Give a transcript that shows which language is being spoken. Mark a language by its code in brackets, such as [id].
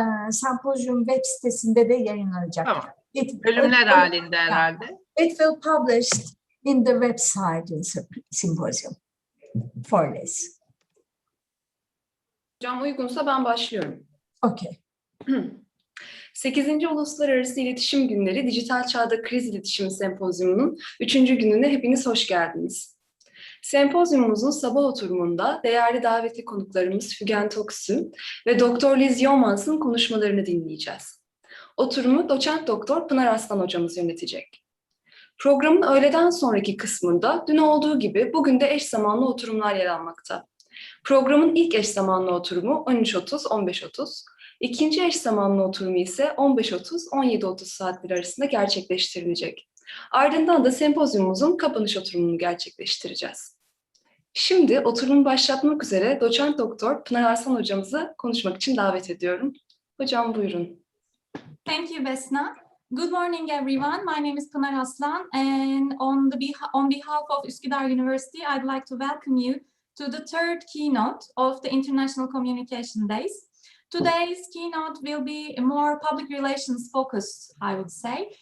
[tr] Sempozyum web sitesinde de yayınlanacak. Tamam. Bölümler halinde herhalde. [en] It will published in the website in symposium for this. [tr] Hocam uygunsa ben başlıyorum. [en] Okay. [tr] 8. Uluslararası İletişim Günleri Dijital Çağda Kriz İletişimi Sempozyumu'nun 3. gününe hepiniz hoş geldiniz. Sempozyumumuzun sabah oturumunda değerli davetli konuklarımız Fügen Toksu ve Dr. Liz Yeomans'ın konuşmalarını dinleyeceğiz. Oturumu doçent doktor Pınar Aslan hocamız yönetecek. Programın öğleden sonraki kısmında dün olduğu gibi bugün de eş zamanlı oturumlar yer almakta. Programın ilk eş zamanlı oturumu 13.30-15.30, ikinci eş zamanlı oturumu ise 15.30-17.30 saatleri arasında gerçekleştirilecek. Ardından da sempozyumumuzun kapanış oturumunu gerçekleştireceğiz. Şimdi oturumu başlatmak üzere doçent doktor Pınar Aslan hocamızı konuşmak için davet ediyorum. Hocam buyurun. [en] Thank you, Besna. Good morning, everyone. My name is Pınar Aslan, and on behalf of Üsküdar University, I'd like to welcome you to the third keynote of the International Communication Days. Today's keynote will be more public relations focused, I would say.